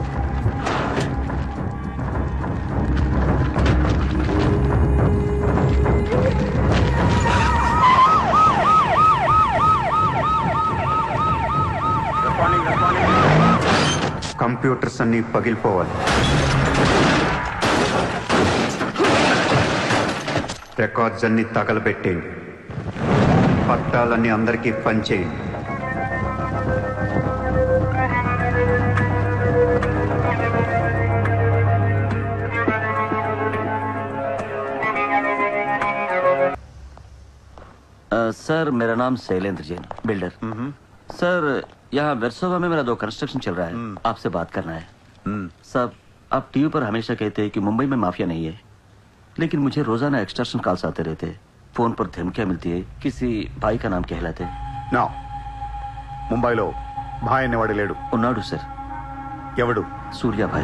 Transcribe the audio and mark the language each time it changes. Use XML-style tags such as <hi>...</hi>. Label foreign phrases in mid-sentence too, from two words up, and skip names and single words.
<te>కంప్యూటర్స్ అన్నీ పగిలిపోవాలి. రికార్డ్స్ అన్నీ తగలబెట్టేయండి. పట్టాలన్నీ అందరికీ పంచేయండి.</te> <hi>सर मेरा नाम शैलेंद्र जैन, बिल्डर। सर यहाँ वेरसोवा में मेरा 2 कंस्ट्रक्शन चल रहा है, आपसे बात करना है। साहब आप टीवी पर हमेशा कहते हैं कि मुंबई में माफिया नहीं है, लेकिन मुझे रोजाना</hi> <en>extortion calls</en> <hi>आते रहते हैं। फोन पर धमकियां मिलती है, किसी भाई का नाम कहलाते।</hi> <te>నా ముంబైలో భాయ్ అనేవాడు లేడు. ఉన్నాడు సర్। ఎవడు?</te> <hi>सूर्या भाई।</hi>